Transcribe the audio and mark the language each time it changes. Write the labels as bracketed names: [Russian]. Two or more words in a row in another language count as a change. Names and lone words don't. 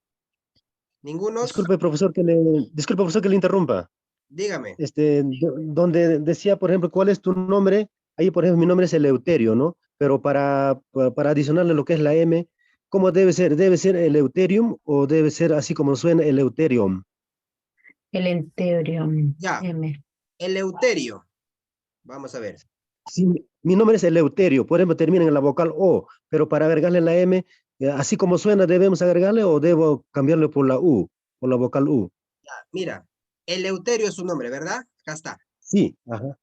[Spanish] ¿Ninguno? Disculpe, profesor, que le interrumpa. Dígame. Donde decía, por ejemplo, ¿cuál es tu nombre? Ahí, por ejemplo, mi nombre es Eleuterio, ¿no? Pero para adicionarle lo que es la M, ¿cómo debe ser? ¿Debe ser Eleuterium o debe ser así como suena Eleuterium? Eleuterium. Ya. M. Eleuterio. Vamos a ver. Sí, mi nombre es Eleuterio, por ejemplo, termina en la vocal O, pero para agregarle la M, así como suena, ¿debemos agregarle o debo cambiarle por la U, por la vocal U? Ya, mira, Eleuterio es su nombre, ¿verdad? Acá está. Sí, ajá.